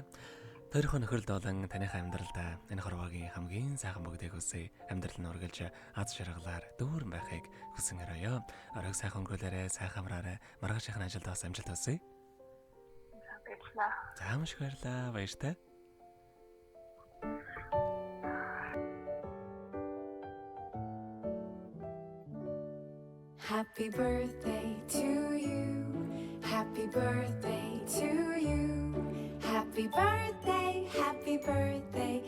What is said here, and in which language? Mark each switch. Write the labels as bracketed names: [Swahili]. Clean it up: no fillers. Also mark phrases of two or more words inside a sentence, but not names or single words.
[Mongolian] Тойрхон нөхөрлөд болон таныхаа амьдралд энэ хорвоогийн хамгийн сайхан бүгдийг хүсье. Амьдрал нь үргэлж аз жаргалаар дүүрэн байхыг хүсэн өрөөё. Оройг сайхан өнгөрүүлээрэ, сайхан амраарэ. Маргаашийн ажилд бас амжилт хүсье. Баярлалаа. За маш их баярлалаа. Баяртай. [English] Happy birthday to you. Happy birthday to you. Happy birthday, happy birthday.